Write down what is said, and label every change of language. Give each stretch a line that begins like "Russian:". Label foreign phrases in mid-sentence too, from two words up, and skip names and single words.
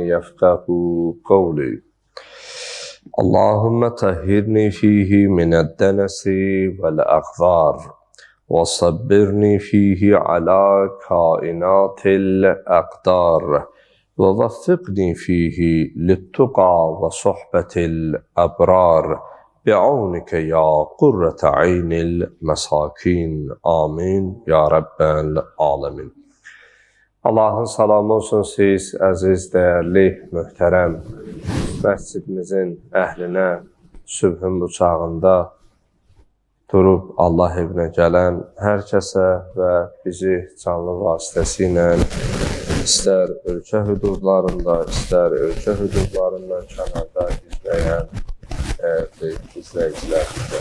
Arabic: يفقهوا قولي اللهم طهرني فيه من الدنس والأغبار وصبرني فيه على كائنات الأقدار ووفقني فيه للتقى وصحبة الأبرار بعونك يا قرة عين المساكين آمين يا رب العالمين.
Azerbaijani: Allah'ın salamı olsun siz əziz, dəyərli, möhtərəm məscidimizin əhlinə sübhün bu çağında durub Allah evinə gələn hər kəsə və bizi canlı vasitəsilə istər ölkə hüdudlarında, istər ölkə hüdudlarından kənarda izləyən izləyicilərimizə.